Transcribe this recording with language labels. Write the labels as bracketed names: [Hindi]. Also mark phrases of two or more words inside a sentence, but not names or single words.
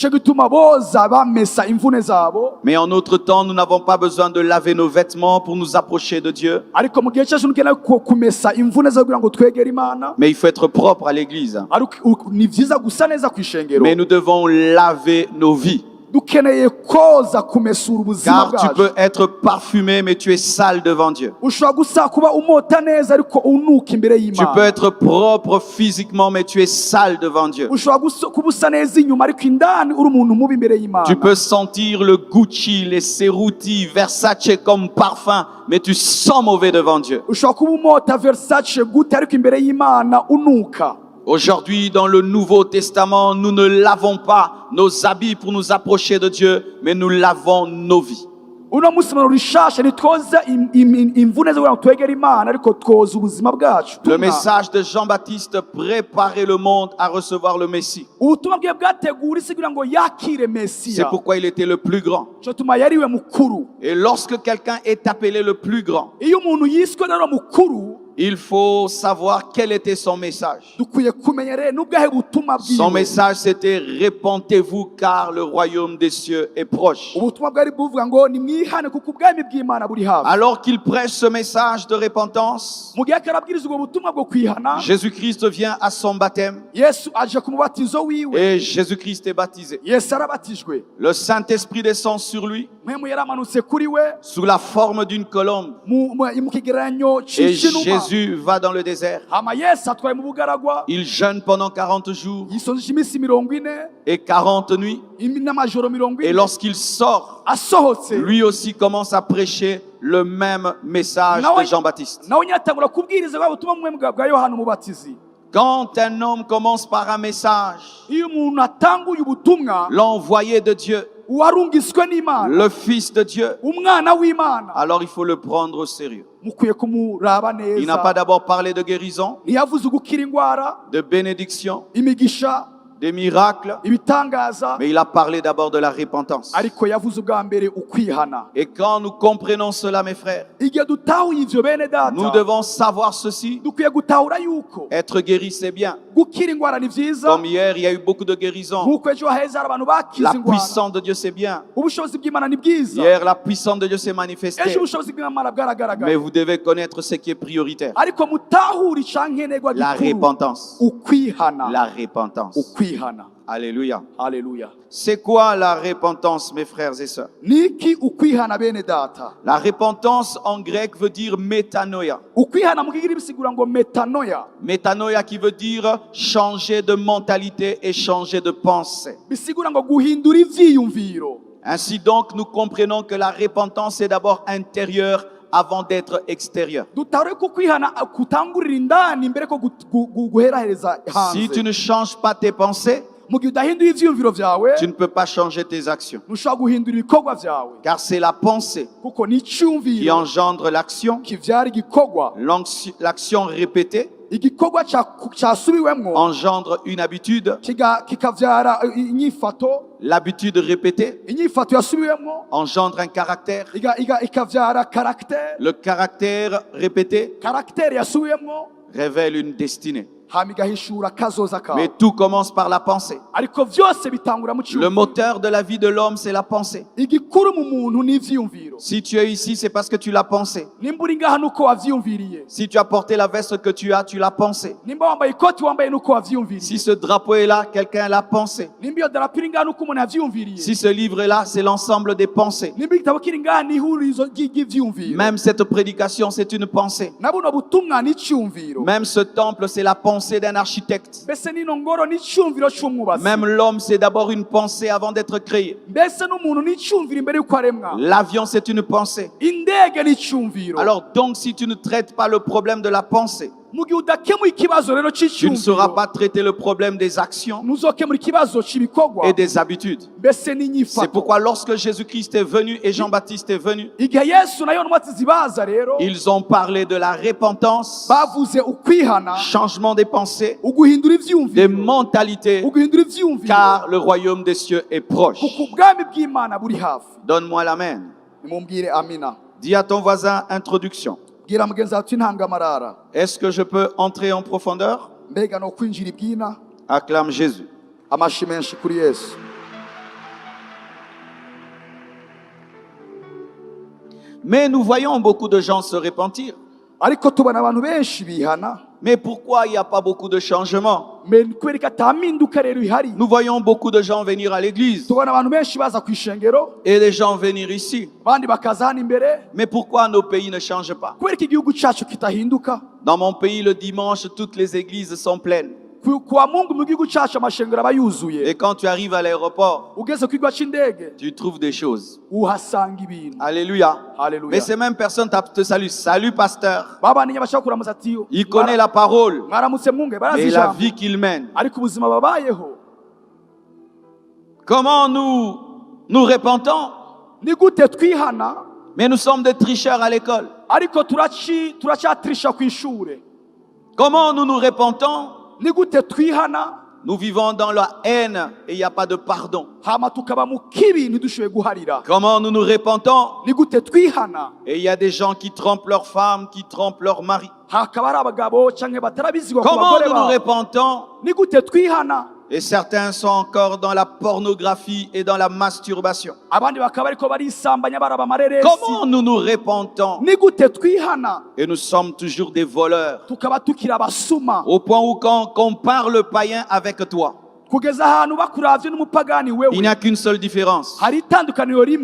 [French] Mais en notre temps, nous n'avons pas besoin de laver nos vêtements pour nous approcher de Dieu. Mais il faut être propre à l'église. Mais nous devons laver nos vies. [Rundi] dukeneye koza kumesura ubuzima [French] Car tu [Rundi] bwacu. [French] peux être parfumé, mais tu es sale devant Dieu. [Rundi] Ushobora gusa kuba umota neza ariko unuka imbere [French] Tu peux [Rundi] y'Imana. [French] être propre physiquement, mais tu es sale devant Dieu. [Rundi] Ushobora kuba usa neza inyuma ariko indani uri umuntu mubi imbere y'Imana. [French] Tu peux sentir le Gucci, les Cerruti, Versace comme parfum, mais tu sens mauvais devant Dieu. [Rundi] Ushobora kuba umota Versace gute ariko imbere y'Imana unuka. [French] Aujourd'hui, dans le Nouveau Testament, nous ne lavons pas nos habits pour nous approcher de Dieu, mais nous lavons nos vies. [Rundi] Uno munsi mu rishasha ntitwoza imvune zo kugira ngo twegere Imana ariko twoza ubuzima bwacu. [French] Le message de Jean-Baptiste préparait le monde à recevoir le Messie. [Rundi] Ubutumwa bwe bwategura isi kugira ngo yakire [French] C'est [Rundi] Mesiya. [French] pourquoi il était le plus grand. [Rundi] Cyo tuma yariwe mukuru. [French] Et lorsque quelqu'un est appelé le plus grand, [Rundi] Iyo umuntu yiswe rero mukuru, [French] il faut savoir quel était son message. [Rundi] dukwiye kumenya rero n'ubwahe butumwa [French] Son [Rundi] bwiwe. [French] message, c'était « Répentez-vous car le royaume des cieux est proche ». [Rundi] Ubutumwa bwari buvuga ngo nimwihane kuko ubwami bw'Imana buri hafi. [French] Alors qu'il prêche ce message de repentance, [Rundi] Mu gihe karabwiriza ubwo butumwa bwo kwihana, [French] Jésus-Christ vient à son baptême [Rundi] Yesu aje ku mubatizo wiwe. [French] et Jésus-Christ est baptisé. [Rundi] Yesu arabatijwe. [French] Le Saint-Esprit descend sur lui [Rundi] Mpwemu yaramanutse kuri we [French] sous la forme d'une colombe [Rundi] mu kigereranyo [French] et [Rundi] cy'inuma. [French] Jésus va dans le désert. [Rundi] Hama Yesu atwaye mu bugaragwa, [French] Il jeûne pendant 40 jours [Rundi] yisonzesha iminsi 40 [French] et 40 nuits. [Rundi] n'amajoro 40. [French] Et lorsqu'il sort, [Rundi] asohotse, [French] lui aussi commence à prêcher le même message de Jean-Baptiste. [Rundi] nawe nyine atangura kubwiriza bwa butumwa bumwe bwa Yohana umubatizi. [French] Quand un homme commence par un message, [Rundi] Iyo umuntu atanguye ubutumwa, [French] l'envoyé de Dieu, [Rundi] uwarungiswe n'Imana, [French] le Fils de Dieu, [Rundi] umwana w'Imana, [French] alors il faut le prendre au sérieux. [Rundi] mukwiye kumuraba [French] Il n'a pas [Rundi] neza. [French] d'abord parlé de guérison, [Rundi] Ntiyavuze gukira indwara, [French] de bénédiction, [Rundi] imigisha, [French] des miracles, [Rundi] ibitangaza, [French] mais il a parlé d'abord de la repentance. [Rundi] ariko yavuze ubwa mbere ukwihana. [French] Et quand nous comprenons cela, mes frères, [Rundi] Igihe dutahuye ivyo bene [French] nous [Rundi] data, [French] devons savoir ceci. [Rundi] dukwiye gutahura yuko [French] Être guéri, c'est bien. [Rundi] gukira indwara ni vyiza. [French] Comme hier, il y a eu beaucoup de guérisons. [Rundi] Nk'uko ejo haheze hari abantu bakize [French] La [Rundi] indwara. [French] puissance de Dieu, c'est bien. [Rundi] Ubushobozi bw'Imana ni bwiza. [French] Hier, la puissance de Dieu s'est [Rundi] Ejo [French] manifestée. [Rundi] ubushobozi bw'Imana [French] Mais [Rundi] bwaragaragaye. [French] vous devez connaître ce qui est prioritaire. [Rundi] Ariko mutahura icankenerwa [French] La [Rundi] gikuru, [French] repentance. [Rundi] ukwihana. [French] La repentance. [Rundi] Ukwihana. [French] Alléluia. [Rundi] Haleluya. [French] C'est quoi la repentance, mes frères et sœurs? [Rundi] Niki ukwihana bene data? [French] La repentance en grec veut dire métanoïa. [Rundi] Ukwihana mu kigiriki bisigura ngo metanoia. [French] Métanoïa qui veut dire changer de mentalité et changer de pensée. [Rundi] Bisigura ngo guhindura ivyiyumviro. [French] Ainsi donc, nous comprenons que la repentance est d'abord intérieure avant d'être extérieure. [Rundi] Dutahura ko kwihana kutangurira indani mbere ko guherahereza [French] Si tu [Rundi] hanze. [French] ne changes pas tes pensées, [Rundi] Mu gihe udahindura ivyiyumviro vyawe, [French] tu ne peux pas changer tes actions. [Rundi] ntushobora guhindura ibikorwa vyawe. [French] Car c'est la pensée [Rundi] Kuko ni [French] qui [Rundi] icyumviro [French] engendre l'action, [Rundi] kivyara igikorwa. [French] l'action répétée [Rundi] Igikorwa cyasubiwemwo [French] engendre une habitude, [Rundi] kikavyara inyifato. [French] l'habitude répétée [Rundi] Inyifato yasubiwemwo [French] engendre un caractère, [Rundi] ikavyara caractère. [French] le caractère répété [Rundi] Caractère yasubiwemwo [French] révèle une destinée. [Rundi] hama igahishura kazoza [French] Mais [Rundi] kawe. [French] tout commence par la pensée. [Rundi] Ariko vyose bitangura mu [French] Le [Rundi] cyumviro. [French] moteur de la vie de l'homme, c'est la pensée. [Rundi] Igikuru mu muntu ni ivyiyumviro. [French] Si tu es ici, c'est parce que tu l'as pensé. [Rundi] Nimba uri ngaha nuko wavyiyumviriye. [French] Si tu as porté la veste que tu l'as pensé. [Rundi] Nimba wambaye ikoti wambaye nuko wavyiyumviriye. [French] Si ce drapeau est là, quelqu'un l'a pensé. [Rundi] Nimba iyo darapo iri ngaha nuko umuntu yavyiyumviriye. [French] Si ce livre est là, c'est l'ensemble des pensées. [Rundi] Nimba igitabo kiri ngaha ni ihurizo ry'ivyiyumviro. [French] Même cette prédication, c'est une pensée. [Rundi] Na buno butumwa ni icyumviro. [French] Même ce temple, c'est la pensée d'un architecte. [Rundi] Mbese nino ngoro ni icyumviro cy'umwubatsi. [French] Même l'homme, c'est d'abord une pensée avant d'être créé. [Rundi] Mbese n'umuntu ni icyumviro imbere y'uko aremwa. [French] L'avion, c'est une pensée. [Rundi] Indege ni icyumviro. [French] Alors donc, si tu ne traites pas le problème de la pensée, [Rundi] mu gihe udakemuye ikibazo rero [French] tu ne sauras [Rundi] cy'icyumviro, [French] pas traiter le problème des actions [Rundi] ntuzokemura ikibazo cy'ibikorwa. [French] et des habitudes. [Rundi] Mbese [French] C'est [Rundi] n'inyifato. [French] pourquoi lorsque Jésus-Christ est venu et Jean-Baptiste est venu, [Rundi] Igihe Yesu na Yohana umubatizi baza rero, [French] ils ont parlé de la repentance, [Rundi] bavuze ukwihana, [French] changement des pensées, [Rundi] uguhindura [French] des [Rundi] ivyiyumviro, [French] mentalités, [Rundi] uguhindura ivyiyumviro, [French] car le royaume des cieux est proche. [Rundi] kuko ubwami bw'Imana buri hafi. [French] Donne-moi l'amen. [Rundi] Nimumbwire amina. [French] Dis à ton voisin, introduction. [Rundi] Bwira mugenzi wawe uti ntangamarara. [French] Est-ce que je peux entrer en profondeur? [Rundi] Mbega no kwinjira ibwina. [French] Acclame Jésus. [Rundi] Amashi menshi kuri Yesu. [French] Mais nous voyons beaucoup de gens se repentir. [Rundi] Ariko tubona abantu benshi bihana. [French] Mais pourquoi il n'y a pas beaucoup de changements? [Rundi] Me kubera ko atampinduka rero ihari. [French] Nous voyons beaucoup de gens venir à l'église [Rundi] Tubona abantu benshi baza ku ishengero [French] et des gens venir ici. [Rundi] abandi bakaza hano imbere. [French] Mais pourquoi nos pays ne changent pas? [Rundi] Kubera ko igihugu cyacu kitahinduka. [French] Dans mon pays, le dimanche, toutes les églises sont pleines. [Rundi] Kuwa Mungu mu gihugu cyacu amashengero aba yuzuye. [French] Et quand tu arrives à l'aéroport, [Rundi] Ugeze ku kigo cy'indege [French] tu trouves des choses. [Rundi] uhasanga ibintu. [French] Alléluia. [Rundi] Haleluya. [French] Mais ces mêmes personnes te saluent. Salut, pasteur. [Rundi] Babandi bashaka kuramutsa ati [French] Il connaît la parole. [Rundi] mwaramutse mwunge barazi [French] Et la [Rundi] ijambo. [French] vie qu'il mène. [Rundi] Ariko ubuzima babayeho. [French] Comment nous repentons? [Rundi] Ni gute twihana [French] Mais nous sommes des tricheurs à l'école. [Rundi] ariko turacyatrisha ku ishure. [French] Comment nous repentons? [Rundi] Ni gute twihana [French] Nous vivons dans la haine et il n'y a pas de pardon. [Rundi] hama tukaba mu kibi ntidushoboye guharira. [French] Comment nous nous repentons? [Rundi] Ni gute twihana [French] Et il y a des gens qui trompent leurs femmes, qui trompent leurs maris. [Rundi] hakaba ari abagabo canke batarabizigwa ku [French] Comment [Rundi] bagore [French] nous nous [Rundi] babo. [French] repentons? [Rundi] Ni gute twihana [French] Et certains sont encore dans la pornographie et dans la masturbation. [Rundi] abandi bakaba ariko barisambanya baraba amareresi. [French] Comment nous nous repentons? [Rundi] Ni gute twihana [French] Et nous sommes toujours des voleurs. [Rundi] tukaba tukiri abasuma [French] Au point où quand on parle païen avec toi, [Rundi] kugeza ahantu bakuravye n'umupagani [French] il [Rundi] wewe [French] n'y a qu'une seule différence. [Rundi] hari itandukaniro rimwe.